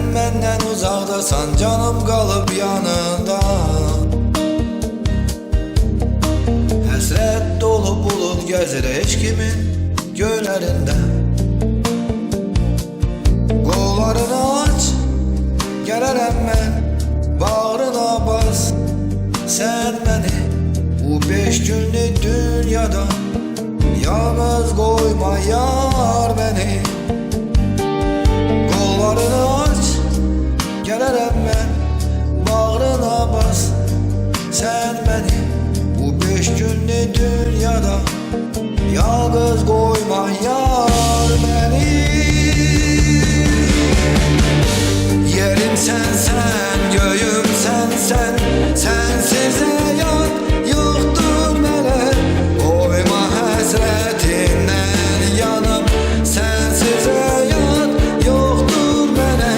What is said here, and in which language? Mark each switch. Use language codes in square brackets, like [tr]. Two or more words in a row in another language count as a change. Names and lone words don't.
[tr] benden uzakdasan canım kalıp yanında. [az] Həsrət dolu bulut gəzir eşkimin göylərində. Qollarını aç, gələrəm mən, bağrına bas sən məni. Bu 5 günlük dünyada yalnız qoyma yar beni. Qollarını aç, gələrəm mən, bağrına bas sən məni. Bu 5 günlük dünyada yalnız qoyma yar beni. [tr] Yerim sensen, göyüm sensen, sensiz hayat yoktur mənə. Koyma həsrətindən yanım, sensiz hayat yoktur mənə.